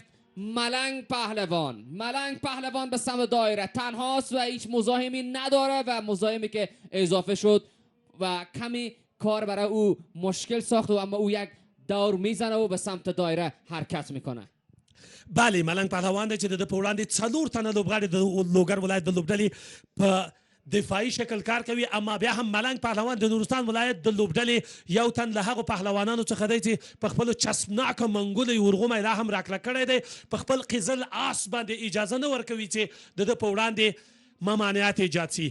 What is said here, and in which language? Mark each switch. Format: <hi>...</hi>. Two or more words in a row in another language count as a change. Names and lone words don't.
<fa>ملنگ پهلوان به سمت دایره تنهاست و هیچ مزاحمی نداره و مزاحمی که اضافه شد و کمی کار برای او مشکل ساخت و اما او یک دور میزنه و به سمت دایره حرکت میکنه. بله،</fa> <ps>ملنګ پهلوان دی چې د په وړاندې څلور تنه لوبغاړي د لوګر ولایت د لوبډلې په دفاعي شکل کار کوي، اما بیا هم ملنګ پهلوان د نورستان ولایت د لوبډلې یو تن له هغو پهلوانانو څخه دی چې په خپلو چسبناکه منګولو یې ورغومی لا هم راکړه کړی دی. په خپل قزل آس باندې اجازه نه ورکوي چې د ده په وړاندې ممانعات ایجاد سي.</ps>